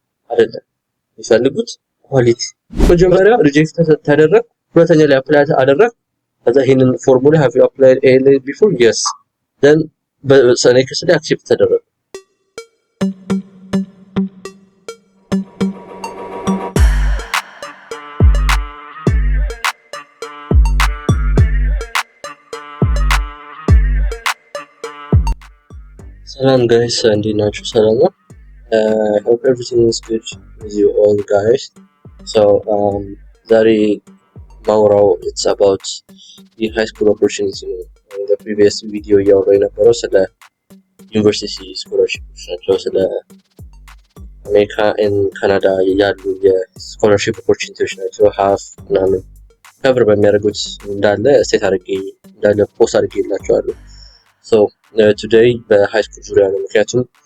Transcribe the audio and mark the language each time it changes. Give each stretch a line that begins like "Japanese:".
Amharic: አይደለም የሚፈልጉት ኳሊቲ። መጀመሪያ ሪጀክት ተደረግ፣ ሁለተኛ ላይ አፕላይ አደረግ፣ ከዛ ይሄንን ፎርሙላ
English: have you applied ALA before yes
Amharic: then በኔክስት ላይ አክሴፕት ተደረገ። ሰላም guys, እንዴት ናችሁ? ሰላም ነው?
English: hope everything is good with you all guys.
Amharic: So ዛሬ ማውራው
English: it's about the high school opportunity
Amharic: ነው።
English: the previous video
Amharic: ያወራው የነበረው ስለ ዩኒቨርሲቲ ስኮላርሺፖች ናቸው። ስለ አሜሪካ and ካናዳ ያሉ የስኮላርሺፕ ኦፖርቹኒቲዎች ናቸው። half ምናምን ከብር በሚያደርጉት እንዳለ ስቴት አድርጌ እንዳለ ፖስት አድርጌላችኋለሁ። so today በሃይ ስኩል ዙሪያ ነው። ምክንያቱም